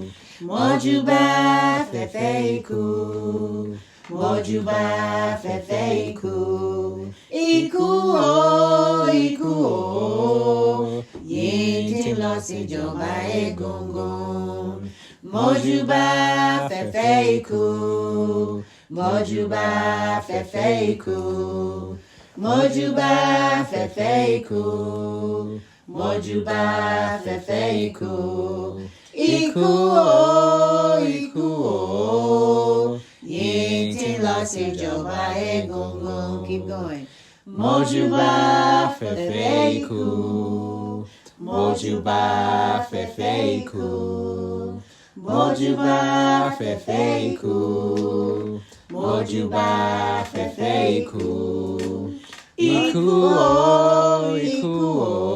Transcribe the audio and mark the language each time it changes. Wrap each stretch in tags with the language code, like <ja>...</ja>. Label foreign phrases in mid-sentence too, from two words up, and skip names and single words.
<yo>Mojuba fefeiku, mojuba fefeiku, iku o, yin lo si joba egungun. Mojuba fefeiku, mojuba fefeiku, Mojúbà fẹ́fẹ́ ikú. Mojúbà fẹ́fẹ́ ikú. Ikú o, ikú o. Yìí tí ń lọ síjọba egungun.</yo> <en>Keep going.</en> <yo>Mojúbà fẹ́fẹ́ ikú. Mojúbà fẹ́fẹ́ ikú. Mojúbà fẹ́fẹ́ ikú. Mojúbà fẹ́fẹ́ ikú. Ikú o, ikú o.</yo>